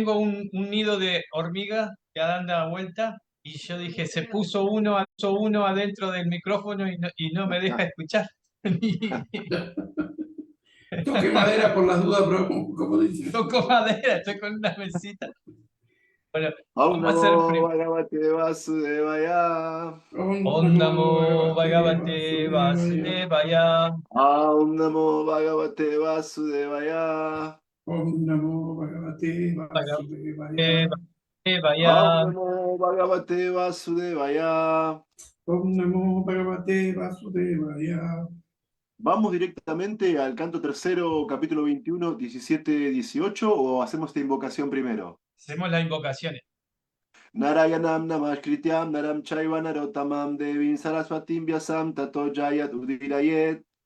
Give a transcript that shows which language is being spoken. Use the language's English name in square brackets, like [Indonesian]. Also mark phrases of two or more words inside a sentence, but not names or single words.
[Spanish] tengo un nido de hormigas que anda a vuelta y yo dije, puso uno adentro del micrófono y no me deja escuchar. Toque madera por las dudas, pero como dice. Toco madera, estoy con una mesita. Bueno, [Sanskrit] Aum [Spanish] vamos a hacer [Sanskrit] Namo Bhagavate Vasudevaya. Om Om Namo Namo Bhagavate Bhagavate Vasudevaya. Vasudevaya. Aum Namo Bhagavate Vasudevaya. Om Namo Bhagavate Bhagavate Vasudevaya. Aum Vasudevaya. Namo Bhagavate Vasudevaya. Om Namo Bhagavate Vasudevaya. [Spanish] ¿Vamos directamente al canto tercero, capítulo 21, 17, 18, o hacemos esta invocación primero? Hacemos las invocaciones. [Sanskrit] Narayanam Namaskrityam Naram Chaiva Narotamam Devim Saraswatim Vyasam Tato Jayat Udirayet.